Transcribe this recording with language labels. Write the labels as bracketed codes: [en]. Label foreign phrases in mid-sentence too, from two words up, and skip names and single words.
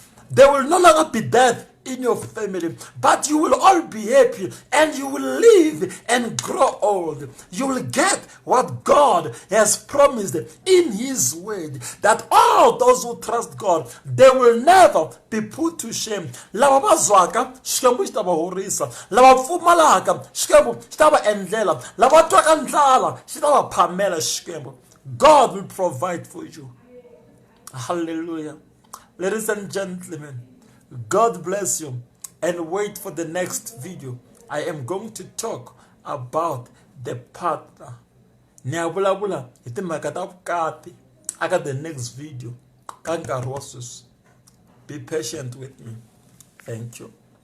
[en] There will no longer be death in your family, but you will all be happy and you will live and grow old. You will get what God has promised in His word, that all those who trust God, they will never be put to shame. [ts] Lava bazwaka xikwembu xi ta va horisa, lava pfumalaka xikwembu xi ta va endlela, lava twaka ndlala xi ta va phamela xikwembu. [en] God will provide for you. Hallelujah. Ladies and gentlemen, God bless you, and wait for the next video. I am going to talk about the partner. [ts] Niyavulavula hi timhaka ta vukati aka [en] the next video [ts] ka nkarhi wa sweswi. [en] Be patient with me. Thank you.